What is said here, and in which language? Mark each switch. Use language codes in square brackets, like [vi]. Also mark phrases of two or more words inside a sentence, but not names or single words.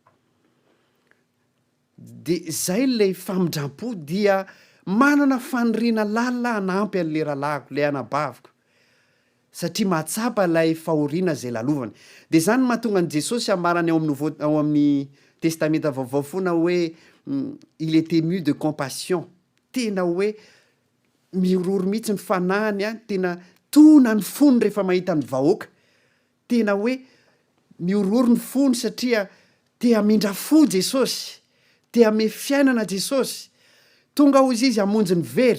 [mg] De zay le famindram-po dia manana faniriana lalina hanampy an'le rahalahiko, le anabaviko, satria mahatsapa lay fahoriana zay lalovany. De zany mahatonga an' Jesosy ambarany ao amin'ny testamenta vaovao foana hoe [fr] il est ému de compassion, [mg] tena hoe miororo mihitsy ny fanahiny a, tena tona ny fony rehefa mahita ny vahoaka, tena hoe miororo ny fony satria te hamindra fo Jesosy, te hame fiainana Jesosy, tonga hozy izy hamonjy ny very.